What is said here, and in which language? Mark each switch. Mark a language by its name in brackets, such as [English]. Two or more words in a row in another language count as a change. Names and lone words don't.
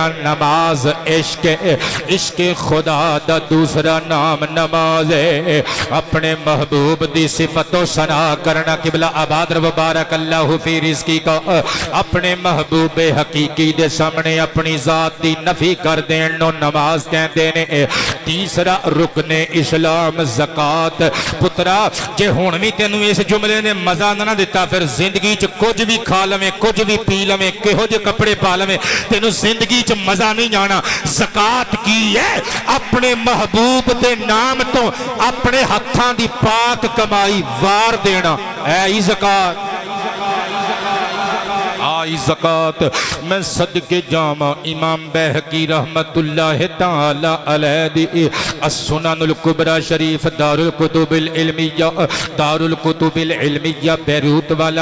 [Punjabi] نماز عشق خدا دا دوسرا نام نماز ہے اپنے محبوب دی صفت و ثنا کرنا قبلہ آباد رو [Arabic] بارک اللہ فی رزقی [Punjabi] کا اپنے محبوب حقیقی دے سامنے اپنی ذات دی نفی کر دین نو نماز کہن دینے تیسرا رکن اسلام زکات پترا جے ہون بھی تینوں اس جملے نے مزہ نہ دیتا پھر زندگی چ کچھ بھی کھا لویں کچھ بھی پی لویں کہو جے کپڑے پا لویں تینوں زندگی چ مزہ نہیں آنا زکات کی ہے اپنے محبوب دے نام تو اپنے ہتھاں دی پاک کمائی وار دینا اے ہی زکات آئی زکات میں صدقے جامع امام بہقی [Arabic] رحمت اللہ تعالی علیہ [Punjabi] دی السنن الکبری شریف دار الکتب العلمیہ بیروت والا